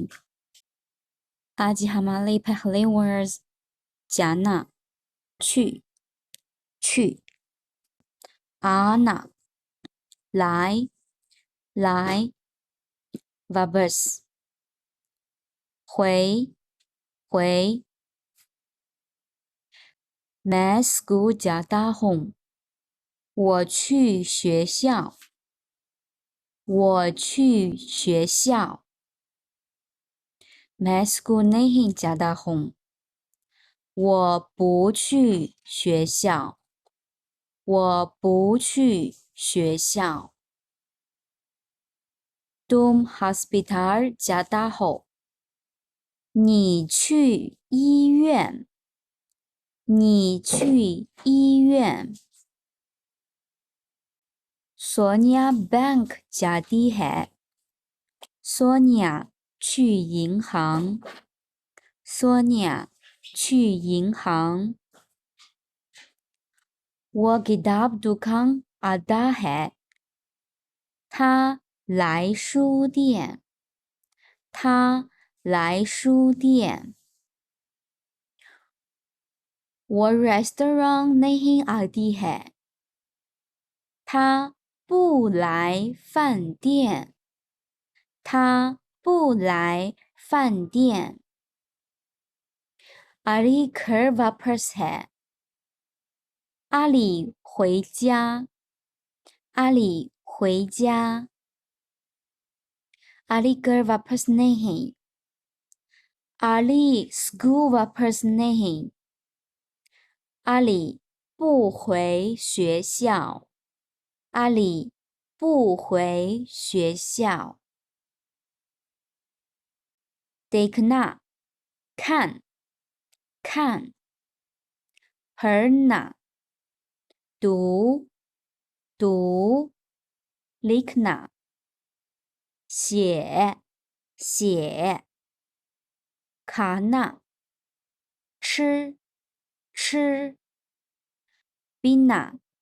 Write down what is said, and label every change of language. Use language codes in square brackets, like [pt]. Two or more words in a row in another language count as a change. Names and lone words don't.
[hi] आज हमारे पहले वर्ड्स जाना, 去 आना, 来 वापस 回 मैं स्कूल जाता हूँ [zh] 我去学校 [hi] मैं स्कूल नहीं जाता हूँ [zh] 我不去学校 [hi] तुम अस्पताल जाता हो [zh] 你去医院 [hi] सोनिया बैंक जाती है सोनिया [zh] 去银行 [hi] वो किताब दुकान आता है [zh] 他来书店我 [hi] restaurant नहीं आती है [zh] 他不来饭店阿里 [hi] घर वापस है [zh] 阿里回家阿里 [hi] घर वापस नहीं 阿里 school वापस नहीं [zh] 阿里不回学校 [hi] देखना 看 पढ़ना 读 लिखना 写 खाना 吃 पीना